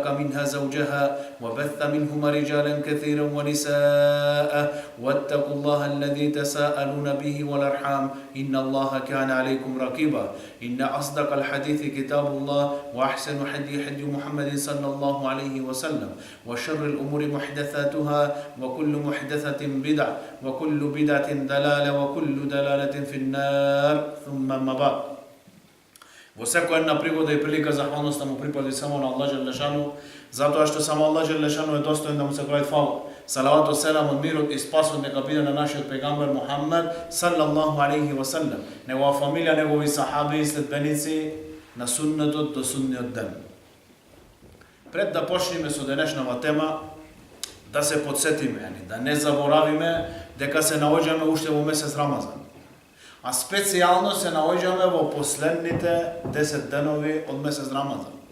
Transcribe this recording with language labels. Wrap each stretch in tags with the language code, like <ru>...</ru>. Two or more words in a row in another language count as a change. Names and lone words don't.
<ar>منها زوجها وبث منهما رجالا كثيرا ونساء واتقوا الله الذي تساءلون به والأرحام إن الله كان عليكم رقيبا إن أصدق الحديث كتاب الله وأحسن حدي محمد صلى الله عليه وسلم وشر الأمور محدثاتها وكل محدثة بدعة وكل بدعة دلالة وكل دلالة في النار ثم ما بعد.</ar> <mk>Во секоја една пригода и прилика захвалноста му припади само на Аллах Джелешану, затоа што само Аллах Джелешану е достоен да му се прави фала. Салават селам, мирот и спасот нека биде на нашиот пегамбер Мухаммед</mk> <ar>صلى الله عليه وسلم,</ar> <mk>негова фамилија, негови сахаби и следбеници на суннетот до судниот ден. Пред да почнеме со денешнава тема, да се подсетиме, да не заборавиме дека се наоѓаме уште во месец Рамазан. А специјално се наоѓаме во последните 10 денови од месец Рамазан.</mk>